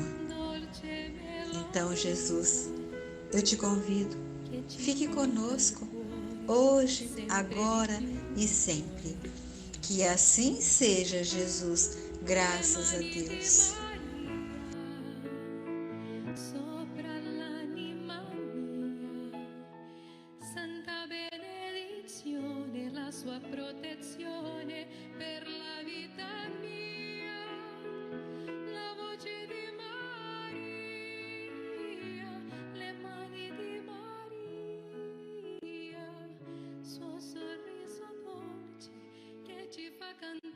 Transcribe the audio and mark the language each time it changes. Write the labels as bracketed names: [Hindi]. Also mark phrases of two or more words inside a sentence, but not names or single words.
[Portuguese] Então, Jesus, eu te convido, fique conosco hoje, agora e sempre. Que assim seja, Jesus, graças a Deus. [Italian] Sua protezione per la vita mia, la voce di Maria, le mani di Maria, suo sorriso dolce che ci fa cantare.